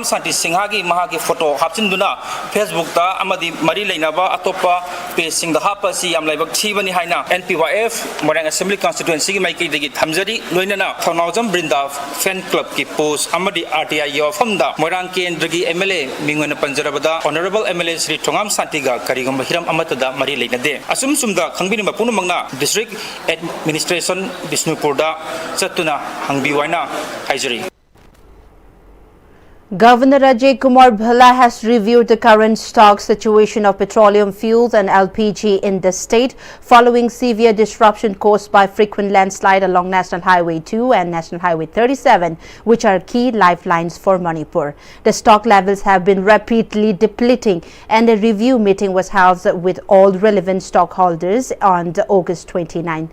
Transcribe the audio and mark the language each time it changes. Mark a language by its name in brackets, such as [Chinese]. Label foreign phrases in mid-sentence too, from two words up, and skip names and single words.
[Manipuri] Santi Singha gi mahagi photo hapchinduna Facebook ta amadi mari leinaba atopa page sing da hapasi am laibak thibani haina NPYF Marang [English] Assembly constituency [Manipuri] gi maiki degi thamjari loinana Thongnawjam Brinda Fan Club ki post amadi RTI yofamda Moirang Kendra gi MLA mingona panjarabada [English] Honorable MLA [Manipuri] Sri Thongam Santi ga karigam hiram amatada mari leinade asum sumda khangbini mapunu mangna [English] district Administration [Manipuri] Bisnupurda Satuna Hangbiwaina Haijari. [English] Governor Ajay Kumar Bhalla has reviewed the current stock situation of petroleum fuels and LPG in the state following severe disruption caused by frequent landslide along National Highway 2 and National Highway 37, which are key lifelines for Manipur. The stock levels have been rapidly depleting, and a review meeting was held with all relevant stockholders on August 29.